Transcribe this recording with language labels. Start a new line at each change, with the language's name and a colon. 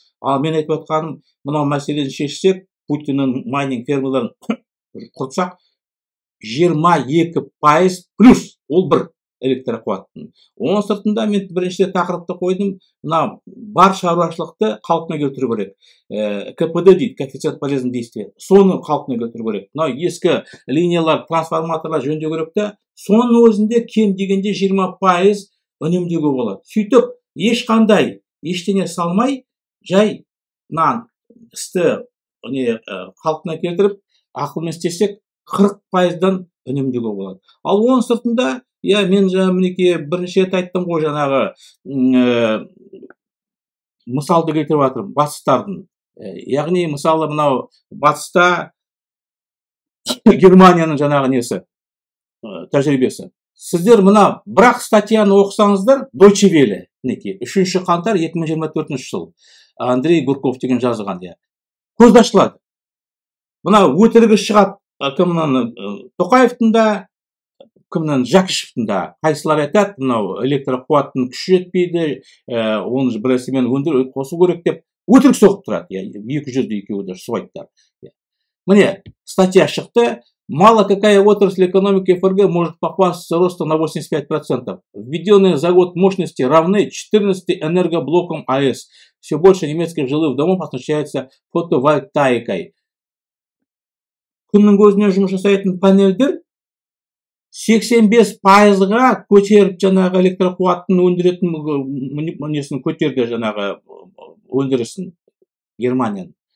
Kazakh: Ал мен айтып отқаным, мынау мәселені шешсек, Путиннің майнинг фермаларын құртсақ, 22% плюс, ол бір электр қуаттың. Оның сыртында мен бірінші тақырыпты қойдым, мына бар шаруашылықты қалпына келтіру керек.
Russian: КПД
Kazakh: дейді,
Russian: коэффициент полезного действия.
Kazakh: Соны қалпына келтіру керек. Мына ескі линиялар, трансформаторлар жөндеу керек та, соның өзінде кем дегенде 20% үнемдеуге болады. Сөйтіп, ешқандай ештеңе салмай, жай істі қалпына келтіріп, ақылмен істесек, 40%-дан үнемдеуге болады. Ал оның сыртында, мен мінекей бірінші рет айттым ғой, жаңағы мысалды келтіріп жатырмын, батыстардың. Яғни, мысалы, мынау батыста Германияның жаңағы несі, тәжірибесі. Сіздер мына бірақ статьяны оқысаңыздар, Deutsche Welle, 3 қаңтар 2024 жыл, Андрей Гурков деген жазған. Көзді ашылады. Мына өтірігі шығады, кімнің Тоқаевтың да, кімнің Жақишевтің да. Қайсылар айтады, мынау электр қуаттың күші жетпейді, оны бірісімен қосу керек деп өтірік соғып тұрады. 200-ді екеуі де суайттар. Міне, статья шықты.
Russian: Мало какая отрасль экономики ФРГ может похвастаться ростом на 85%. Введенные за год мощности равны 14 энергоблокам АЭС. Все больше немецких жилых домов оснащается фотовольтаикой.
Kazakh: Күннің көзіне жұмыс жасайтын панельдер 85%-ға көтеріп жаңағы электр қуаттың өндіретін несін көтерді жаңағы өндірісін Германияның.